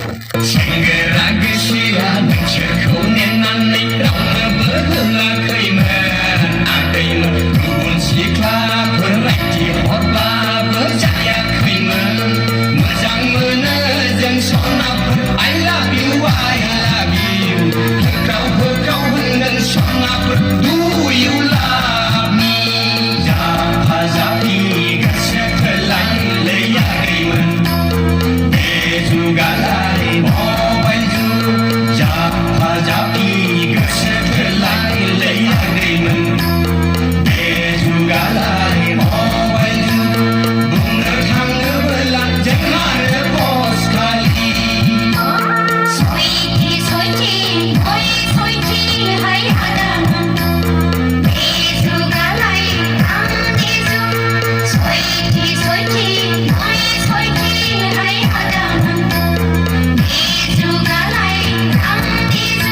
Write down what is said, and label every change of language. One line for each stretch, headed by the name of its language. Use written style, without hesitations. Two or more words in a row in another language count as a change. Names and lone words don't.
Bodo: सेंग्रा नोंसोरखौ नेनानै रावनोबो होआखैमोन आगैमोन गुबुन सिख्लाफोर रायथि हरब्लाबो जायाखैमोन मोजां मोनो जों सनाफोर
English: I love you
Bodo: होख्राव होख्राव होनगोन सनाफोर
English: Do you love me
Bodo: जाफा जाफि गोसो थोलायलायाखैमोन बे जुगालाय मबाइल जुग जाफा जाफि गोसो थोलायलायाखैमोन बे जुगालाय मबाइल जुग बुंनो थाङोब्ला जों आरो बस खालि
English: Sweetie, sweetie, boy, sweetie,
Bodo: hai hadaman. Beju galai, ang beju.
English: Sweetie, sweetie, boy, sweetie,
Bodo: hai hadaman. Beju galai, ang beju.